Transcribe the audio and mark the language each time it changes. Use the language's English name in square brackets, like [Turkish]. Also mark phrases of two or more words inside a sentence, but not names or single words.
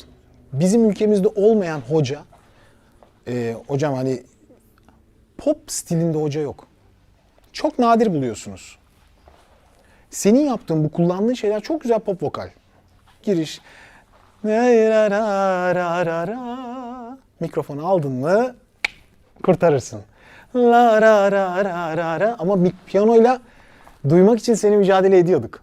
[Turkish] Bizim ülkemizde olmayan hoca, hocam hani pop stilinde hoca yok. Çok nadir buluyorsunuz. Senin yaptığın bu kullandığın şeyler çok güzel pop vokal. Giriş. Mikrofonu aldın mı kurtarırsın. La ra ra ra ra ra. Ama piyanoyla duymak için seni mücadele ediyorduk.